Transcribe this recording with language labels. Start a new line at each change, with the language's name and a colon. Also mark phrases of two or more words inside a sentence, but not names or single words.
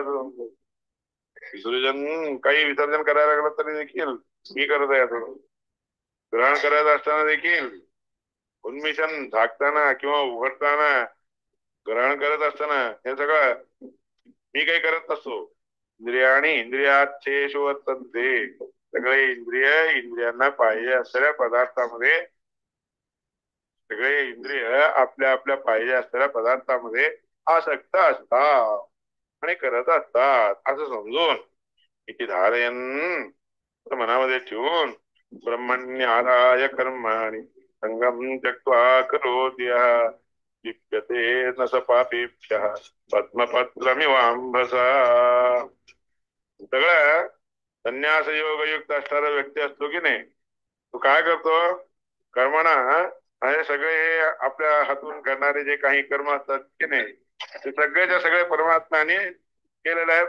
Marathi: विसर्जन काही विसर्जन करायला लागलं तरी देखील मी करत आहे असं. ग्रहण करायचं असताना देखील उन्मिशन झाकताना किंवा उघडताना ग्रहण करत असताना हे सगळं मी काही करत नसतो.
Sanskrit: इंद्रियाणी इंद्रियार्थेषु वर्तन्ते
Marathi: सगळे इंद्रियांना पाहिजे असलेल्या पदार्थामध्ये सगळे इंद्रिय आपल्या आपल्या पाहिजे असलेल्या पदार्थामध्ये आसक्त असतात आणि करत असतात असं समजून इथे धारयन मनामध्ये ठेवून
Sanskrit: ब्रह्मण्य आदाय कर्माणि संगम त्यक्त्वा करोति लिप्यते न स पापेभ्यः पद्मपत्रमिवांभसा.
Marathi: सगळं संन्यास योगयुक्त असणारा व्यक्ती असतो की नाही तो काय करतो. कर्मणा आणि सगळे आपल्या हातून करणारे जे काही कर्म असतात की नाही ते सगळेच्या सगळे परमात्म्याने केलेलं आहे.